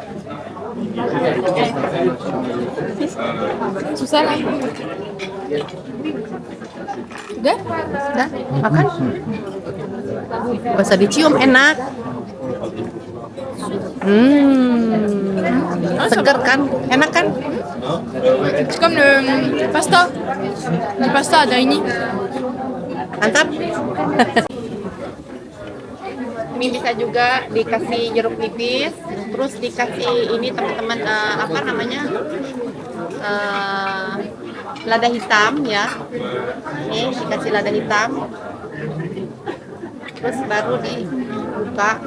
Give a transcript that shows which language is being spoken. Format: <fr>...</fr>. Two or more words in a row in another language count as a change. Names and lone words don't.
<id>Susah lah. Udah? Udah, makan. Gak usah dicium, enak. Seger kan? Enak kan?</id> <fr>C'est comme le pasta. Le pasta</fr> <id>ada ini. Mantap. Ini bisa juga dikasih jeruk nipis, terus dikasih ini teman-teman apa namanya? Lada hitam ya. Ini dikasih lada hitam. Terus baru dibuka.</id>